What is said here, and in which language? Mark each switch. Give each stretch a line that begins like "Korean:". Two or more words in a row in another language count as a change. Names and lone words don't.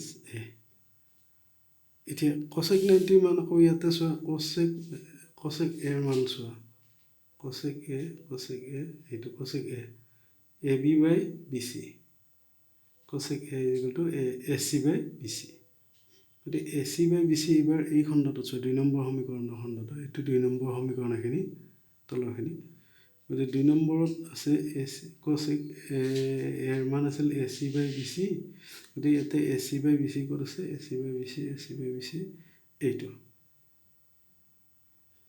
Assamese: a এতিয়া cosec 90 মান আকৌ ইয়াতে চোৱা cosec a এৰ মান চোৱা cosec a এইটো cosec
English: a AB by BC cosec a is equal to AC by BC
Assamese: গতিকে
English: AC by BC
Assamese: এইবাৰ এই খণ্ডটো চোৱা 2 নম্বৰ সমীকৰণৰ খণ্ডটো এইটো 2 নম্বৰ সমীকৰণ এখিনি তলৰখিনি গতিকে 2 নম্বৰত আছে cosec এৰ মান আছিল
English: AC by BC
Assamese: গতিকে ইয়াতে
English: AC by BC
Assamese: ক'ত আছে
English: AC by BC
Assamese: এইটো